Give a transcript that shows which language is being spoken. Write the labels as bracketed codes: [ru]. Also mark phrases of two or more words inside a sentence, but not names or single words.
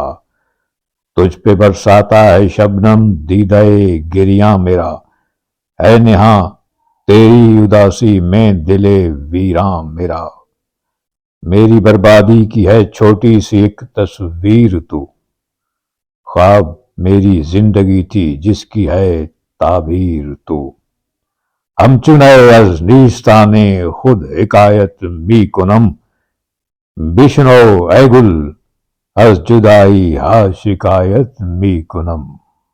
[ur] تجھ پہ برساتا ہے شبنم دیدہ گریاں میرا، ہے نہاں تیری اداسی میں دل ویراں میرا۔ میری بربادی کی ہے چھوٹی سی ایک تصویر تو، خواب میری زندگی تھی جس کی ہے تعبیر تو۔ [fa] ہمچنئے از نیستان خود حکایت می کنم، بشنو ای گل از جدائی ها شکایت می کنم۔